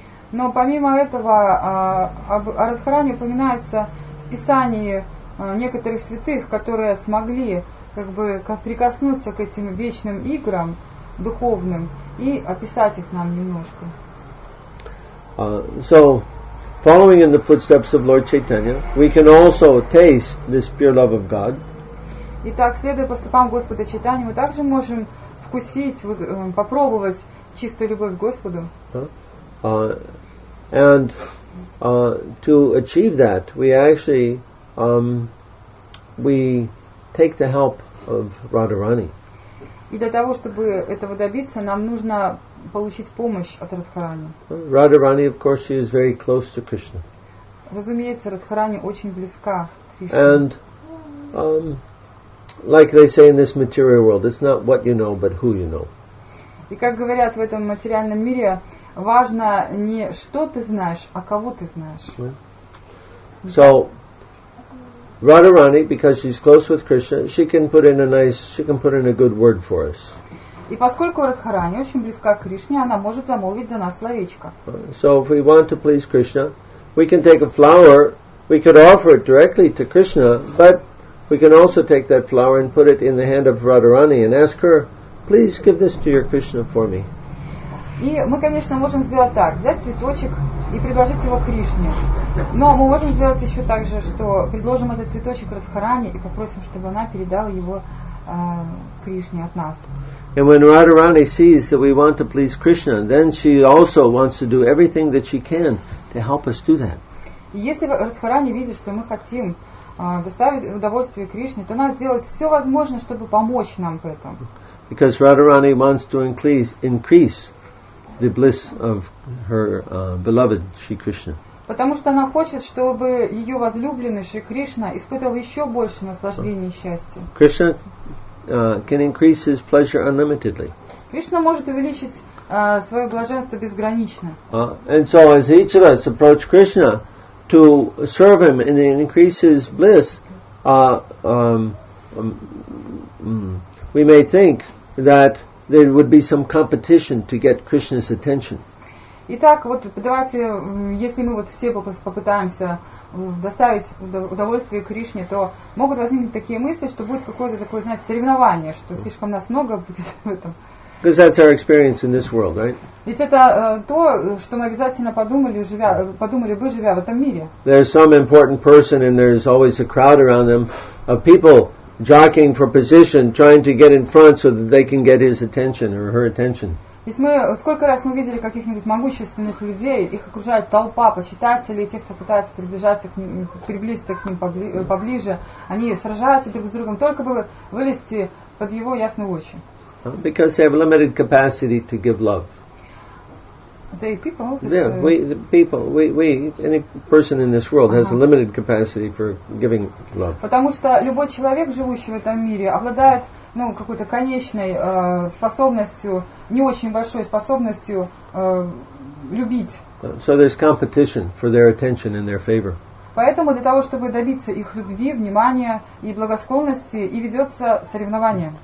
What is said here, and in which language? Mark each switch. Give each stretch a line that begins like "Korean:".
Russian: Но помимо этого, о Радхарани упоминается в Писании некоторых святых, которые смогли прикоснуться к этим вечным играм духовным и описать их нам немножко.
English: So, following in the footsteps of Lord Chaitanya, we can also taste this pure love of God.
Russian: Итак, следуя по стопам Господа Чайтаньи, мы также можем вкусить, попробовать чистую любовь к Господу.
English: And to achieve that, we actually we take the help of Radharani.
Russian: И для того, чтобы этого добиться, нам нужно получить помощь от Радхарани.
English: Radharani, of course, she is very close to Krishna.
Russian: Разумеется, Радхарани очень близка к Кришне.
English: And like they say in this material world, it's not what you know, but who you know.
Russian: И как говорят в этом материальном мире, важно не что ты знаешь, а кого ты знаешь.
English: So Radharani, because she's close with Krishna, she can put in a good word for us.
Russian: И поскольку Радхарани очень близка к Кришне, она может замолвить за нас словечко.
English: So if we want to please Krishna, we can take a flower we could offer it directly to Krishna, but we can also take that flower and put it in the hand of Radharani and ask her, please give this to your Krishna for me.
Russian: И мы, конечно, можем сделать так, взять цветочек и предложить его Кришне. Но мы можем сделать еще так же, что предложим этот цветочек Радхарани и попросим, чтобы она передала его Кришне от нас.
English: And when Radharani sees that we want to please Krishna, then she also wants to do everything that she can to help us do that.
Russian: И если Радхарани видит, что мы хотим доставить удовольствие Кришне, то она сделает все возможное, чтобы помочь нам в этом.
English: Because Radharani wants to increase the bliss of her beloved Shri Krishna.
Russian: Потому что она хочет, чтобы ее возлюбленный Шри Кришна испытал еще больше наслаждения и счастья.
English: Krishna can increase his pleasure unlimitedly.
Russian: Кришна может увеличить свое блаженство безгранично.
English: And so as each of us approach Krishna to serve him and increase his bliss, we may think that there would be some competition to get Krishna's attention.
Russian: Итак, вот давайте, если мы вот все попытаемся доставить удовольствие Кришне, то могут возникнуть такие мысли, что будет какое-то такое, знаете, соревнование, что слишком нас много будет в этом.
English: Because that's our experience in this world, right?
Russian: Ведь это то, что мы обязательно подумали бы, живя в этом мире.
English: There's some important person and there's always a crowd around them of people jockeying for position, trying to get in front so that they can get his attention or her attention.
Russian: Ведь сколько раз мы видели каких-нибудь могущественных людей, их окружает толпа почитателей, тех, кто пытается приблизиться к ним поближе, они сражаются друг с другом, только бы вылезти под его ясные очи.
English: Because they have limited capacity to give love. They people? Any person in this world has a limited capacity for giving love.
Russian: Потому что любой человек, живущий в этом мире, обладает какой-то конечной способностью, не очень большой способностью любить.
English: So there's competition for their attention and their favor.
Russian: Поэтому для того, чтобы добиться их любви, внимания и благосклонности, и ведется соревнование.